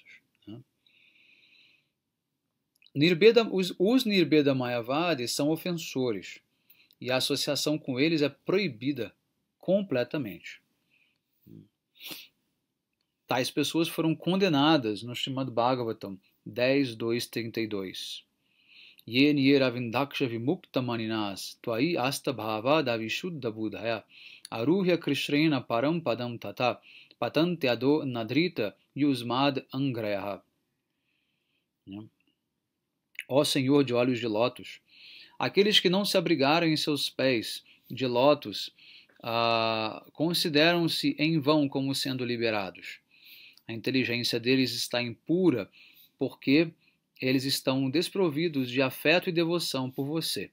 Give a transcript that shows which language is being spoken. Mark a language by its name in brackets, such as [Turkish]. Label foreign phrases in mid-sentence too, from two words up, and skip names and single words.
[Portuguese] Né? Os Nirbeda Mayavadis são ofensores e a associação com eles é proibida completamente. Tais pessoas foram condenadas no Srimad Bhagavatam 10.2.32. [Sanskrit] ये ऽन्येऽरविन्दाक्ष विमुक्तमानिनस् त्वय्यस्तभावाद् अविशुद्धबुद्धयः आरुह्य कृच्छ्रेण परं पदं ततः पतन्त्यधो ऽनादृतयुष्मदङ्घ्रयः. [Portuguese] Ó Senhor de olhos de lótus, aqueles que não se abrigaram em seus pés de lótus consideram-se em vão como sendo liberados. A inteligência deles está impura porque eles estão desprovidos de afeto e devoção por você.